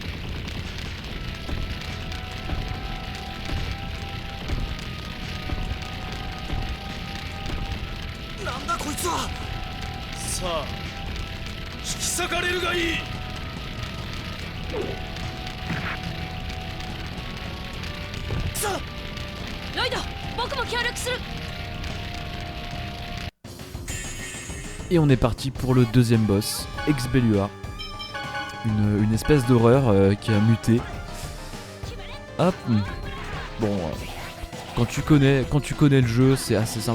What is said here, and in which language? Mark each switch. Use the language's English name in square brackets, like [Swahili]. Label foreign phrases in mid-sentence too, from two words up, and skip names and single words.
[Japanese] なんだこいつは。さあ引き裂かれるがいい。さあロイド、僕も協力する。 [French] Et on est parti pour le deuxième boss, Expellua. Une espèce d'horreur qui a muté. Hop. Bon, quand tu connais le jeu, c'est assez simple.